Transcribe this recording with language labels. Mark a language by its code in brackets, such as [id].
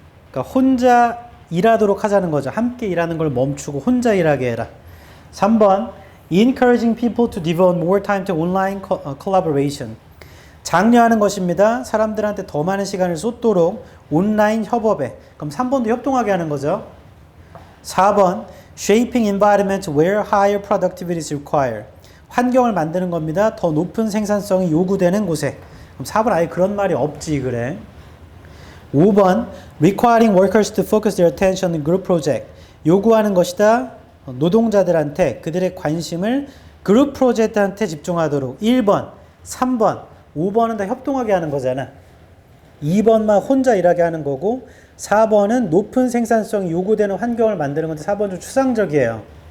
[ko] 그러니까 혼자 일하도록 하자는 거죠. 함께 일하는 걸 멈추고 혼자 일하게 해라. [en] 3번 encouraging people to devote more time to online collaboration. [ko] 장려하는 것입니다. 사람들한테 더 많은 시간을 쏟도록 온라인 협업에. 그럼 3번도 협동하게 하는 거죠. [en] 4번 shaping environments where higher productivity is required. [ko] 환경을 만드는 겁니다. 더 높은 생산성이 요구되는 곳에. 그럼 4번 아예 그런 말이 없지 그래. [en] 5번 requiring workers to focus their attention on group project. [ko] 요구하는 것이다. 노동자들한테 그들의 관심을 그룹 프로젝트한테 집중하도록. 1번, 3번, 5번은 다 협동하게 하는 거잖아. 2번만 혼자 일하게 하는 거고 4번은 높은 생산성이 요구되는 환경을 만드는 건데 4번 좀 추상적이에요.